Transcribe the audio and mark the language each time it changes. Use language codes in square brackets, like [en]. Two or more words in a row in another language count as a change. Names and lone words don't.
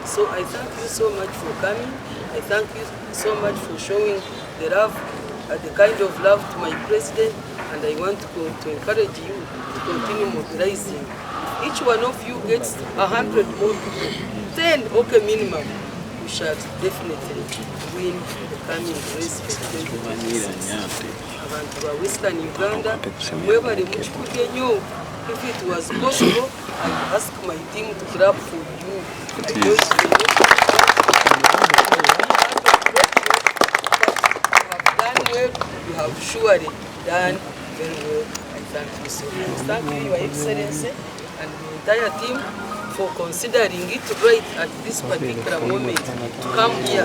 [en] So I thank you so much for coming. I thank you so much for showing the love, the kind of love to my president, and I want to encourage you to continue mobilizing. Each one of you gets 100 more people, 10 okay minimum. We shall definitely win the coming race for 2026. [nyn] Abantu ba Western Uganda, mwebale muchikuke nyo. [en] If it was possible, I would ask my team to clap for you. I know it's you have surely done very well. I thank you so much. Thank you, Your Excellency, and the entire team for considering it right at this particular moment to come here.